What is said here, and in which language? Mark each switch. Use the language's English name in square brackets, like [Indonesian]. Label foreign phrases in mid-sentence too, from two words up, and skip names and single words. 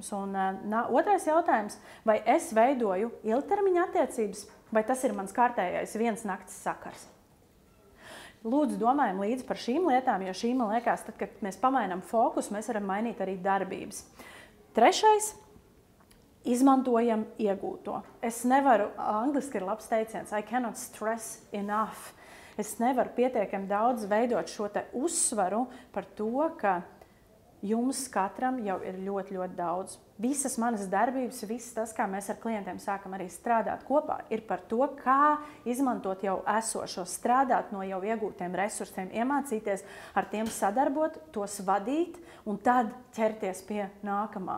[Latvian] Un otrais jautājums, vai es veidoju ilgtermiņa attiecības, vai tas ir mans kārtējais viens nakts sakars? Lūdzu, domājam līdzi par šīm lietām, jo šī, man liekas, tad, kad mēs pamainām fokusu, mēs varam mainīt arī darbības. Trešais, izmantojam iegūto. Es nevaru, angliski ir labs teiciens, [English] I cannot stress enough. [Latvian] Es nevaru pietiekami daudz veidot šo te uzsvaru par to, ka jums katram jau ir ļoti daudz. Visas manas darbības, viss tas, kā mēs ar klientiem sākam arī strādāt kopā, ir par to, kā izmantot jau esošo, strādāt no jau iegūtiem resursiem, iemācīties ar tiem sadarbot, tos vadīt un tad ķerties pie nākamā.